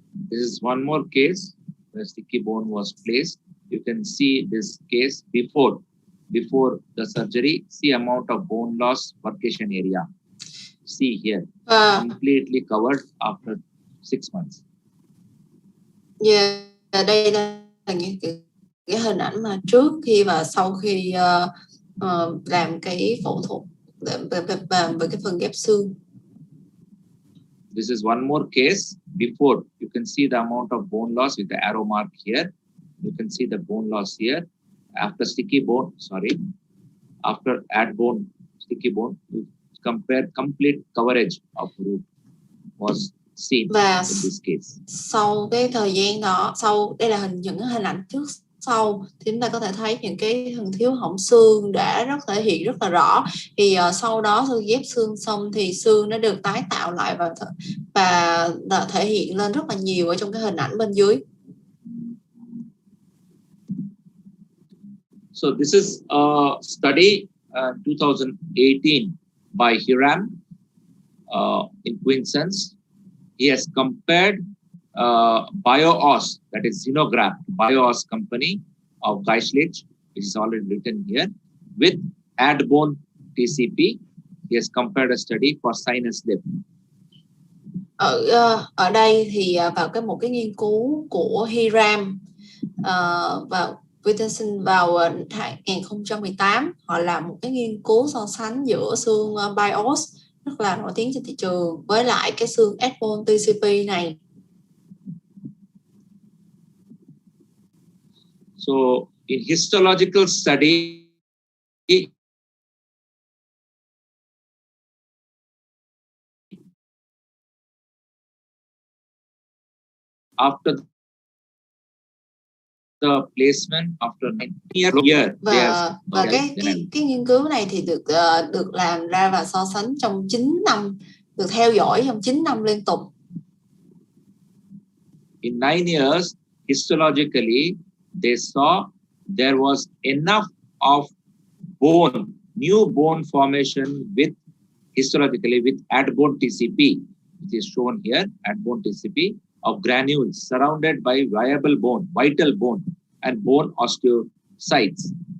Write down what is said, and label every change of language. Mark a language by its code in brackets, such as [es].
[en] This is one more case where sticky bone was placed. You can see this case before the surgery. See amount of bone loss, percussion area. See here, completely covered after 6 months. [vi] Yeah, đây là những cái hình ảnh mà trước khi và sau khi làm cái phẫu thuật về cái phần ghép xương. [en] This is one more case before. You can see the amount of bone loss with the arrow mark here. You can see the bone loss here. After sticky bone, after add bone, sticky bone, you compare complete coverage of root was seen in this case. [vi] Sau cái thời gian đó, đây là những hình ảnh trước sau thì chúng ta có thể thấy những cái phần thiếu hỏng xương đã thể hiện rất là rõ. Thì sau đó khi ghép xương xong thì xương nó được tái tạo lại và thể hiện lên rất là nhiều ở trong cái hình ảnh bên dưới. [en] So this is a study 2018 by Hiram in Queensland. He has compared BioOS, that is xenograft, BioOS company of Geislich, which is already written here, with add-bone TCP. He has compared a study for sinus lip. [vi] Ở đây thì vào một cái nghiên cứu của Hiram vào vào 2018, họ làm một cái nghiên cứu so sánh giữa xương BioOS rất là nổi tiếng trên thị trường với lại cái xương add-bone TCP này. [en] So in histological study, after the placement after 9 years, [vi] và cái nghiên cứu này thì được làm ra và so sánh trong 9 năm, được theo dõi trong 9 năm liên tục. [en] In 9 years, histologically, they saw there was enough of bone, new bone formation with histologically with add-bone TCP, which is shown here, add-bone TCP of granules surrounded by viable bone, vital bone and bone osteocytes.